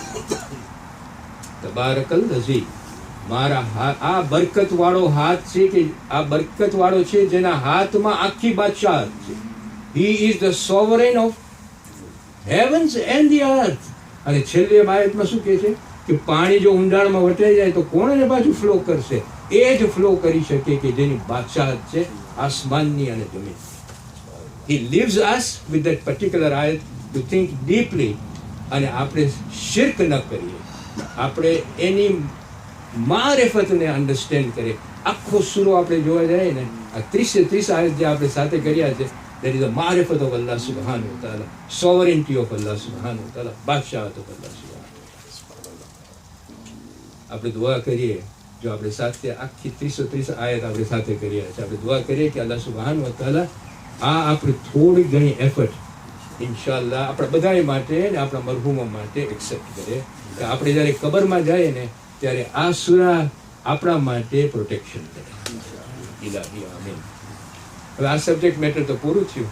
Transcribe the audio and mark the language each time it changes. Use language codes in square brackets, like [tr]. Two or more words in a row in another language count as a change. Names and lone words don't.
[ar] تبارك الذي, [gu] મારા આ બરકત વાળો હાથ છે, કે આ બરકત વાળો છે જેના હાથમાં આખી બાદશાહત છે. [en] He is the sovereign of heavens and the earth. [gu] અને છેલ્લી આયતમાં શું કહે છે કે પાણી જો ઊંડાણમાં વટાઈ જાય તો કોણ એને પાછું ફ્લો કરશે? એ જ ફ્લો કરી શકે કે જેની બાદશાહત છે આસમાનની અને જમીન. [en] He leaves us with that particular ayat to think deeply. [gu] અને આપણે શિર્ક ન કરીએ, આપણે એની મારિફતને અન્ડરસ્ટેન્ડ કરીએ. આખો સૂરો આપણે જોવા જઈએ ને, આ 30 આયત જે આપણે સાથે કર્યા છે, [en] that is the મારિફત of [ar] الله سبحانه وتعالى, [en] sovereignty of [ar] الله سبحانه وتعالى, [en] બાદશાહત of [ar] الله سبحانه وتعالى. [gu] આપણે દુઆ કરીએ, જો આપણે સાથે આખી 30 આયત આપણે સાથે કર્યા છે, આપણે દુઆ કરીએ કે [ar] الله سبحانه وتعالى [gu] આ આપણે થોડી ઘણી એફર્ટ ઇન્શાઅલ્લાહ આપણા બધા માટે ને આપણા મરહુમો માટે એક્સેપ્ટ કરે. આપણે જ્યારે કબરમાં જઈએ ને ત્યારે આ સૂરા આપણા માટે પ્રોટેક્શન કરે. [ar] إلهي آمين. [gu] હવે આ [en] subject matter [gu] તો પૂરું થયું.